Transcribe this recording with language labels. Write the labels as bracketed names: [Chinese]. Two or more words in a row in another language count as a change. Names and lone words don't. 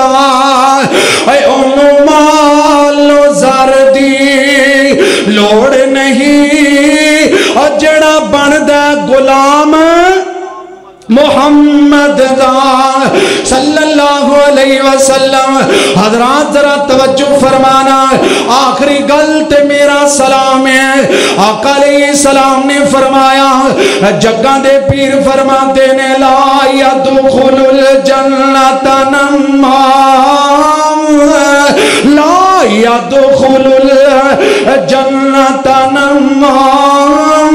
[Punjabi] اونوں مال و زر دی لوڑ نہیں، اور جڑا بندہ غلام محمد دا [Arabic] صلى الله عليه وسلم. [Punjabi] حضرات ذرا توجہ فرمانا، آخری گل تے میرا سلام ہے. آقا علیہ السلام نے فرمایا، جگاں دے پیر فرماتے نے [Arabic] لا يدخل الجنة نمام, لا يدخل الجنة نمام.